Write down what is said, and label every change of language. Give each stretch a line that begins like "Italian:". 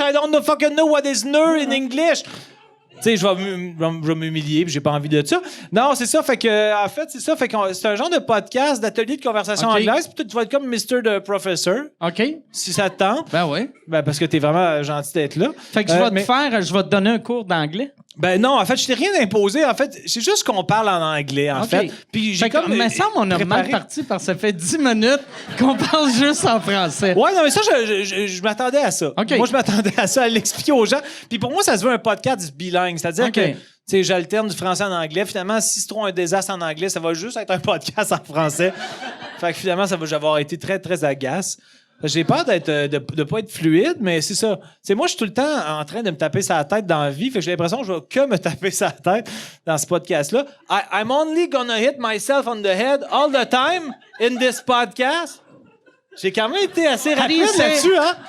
English: I don't fucking know what is nœud in English.
French: Tu sais, je vais m'humilier, puis j'ai pas envie de ça. Non, c'est ça. Fait que, en fait, c'est ça. Fait que c'est un genre de podcast, d'atelier de conversation OK. anglaise. Puis tu vas être comme Mr.
English: the Professor, OK.
French: si ça te tente. Ben oui. Ben, parce que t'es vraiment gentil d'être là. Fait que je vais te donner un cours d'anglais. Ben non, en fait, je t'ai rien imposé. En fait, c'est juste qu'on parle en anglais, en OK. fait. Puis j'ai Fait que, comme... me semble on a préparé- mal parti parce que ça fait 10 minutes qu'on parle juste en français. Ouais, non, mais ça, je m'attendais à ça. OK. Moi, je m'attendais à ça, à l'expliquer aux gens. Puis pour moi, ça se veut un podcast bilingue. C'est-à-dire OK. que, tu sais, j'alterne du français en anglais. Finalement, si c'est trop un désastre en anglais, ça va juste être un podcast en français. Fait que finalement, ça va avoir été très, très agace. J'ai peur de pas être fluide, mais c'est ça. C'est moi, je suis tout le temps en train de me taper sa tête dans la vie. Fait que j'ai l'impression que je vais que me taper sa tête dans ce podcast-là.
English: I'm only gonna hit myself on the head all the time in this podcast.
French: J'ai quand même été assez rapide là-dessus, hein?